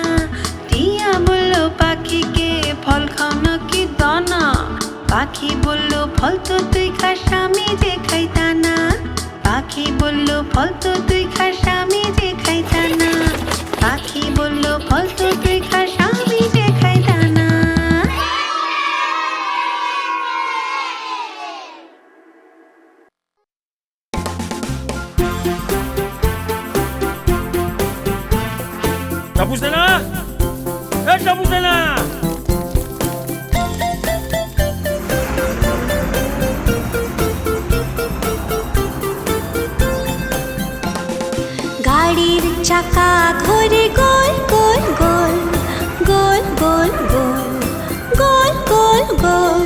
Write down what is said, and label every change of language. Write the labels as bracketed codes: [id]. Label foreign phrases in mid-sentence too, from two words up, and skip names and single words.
[bn] টিয়া বললো পাখিকে, ফল খাও নাকি দানা? পাখি বলল ফল তো তুই খাস আমি যে খাই তা না। পাখি বলল ফল তো তুই খাস আমি যে খাই তা না। পাখি বলল ফল তো তুই খাস আমি যে খাই তা না। [tl] Tapos na na! Tapos na na! [bn] গাড়ির চাকা ঘোরে গোল গোল গোল গোল গোল গোল গোল গোল গোল।